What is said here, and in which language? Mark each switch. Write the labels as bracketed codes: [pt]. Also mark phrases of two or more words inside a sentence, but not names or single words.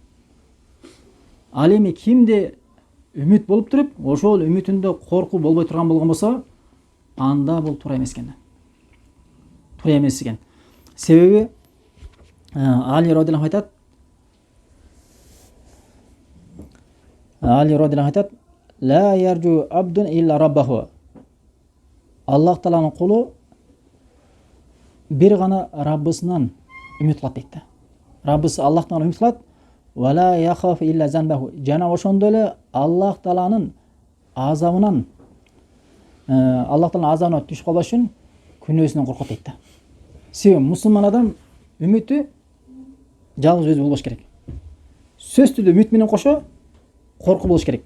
[ky] Ал эми кимде үмүт болуп туруп, ошол үмүтүндө коркуу болбой турган болгон болсо, анда бул туура эмес экен. Туура эмес экен. Себеби Али радиаллаху айтат. Али радиаллаху айтат: [ar] "لا يرجو عبد إلا ربه." [ky] Аллах Тааланын кулу бир гана Раббысынан үмүт кылат дейт. Раббысы Аллахтан үмүт кылат. [ar] "ولا يخاف إلا ذنبه." [ky] Жана ошондой эле Аллах Тааланын азабынан Аллах Тааланын азабына түшүп калбаш үчүн күнөөсүнөн коркот дейт. Себеби мусулман адам үмүтү жалгыз өзү болбош керек. Сөз түрдө үмүт менен кошо коркуу болуш керек.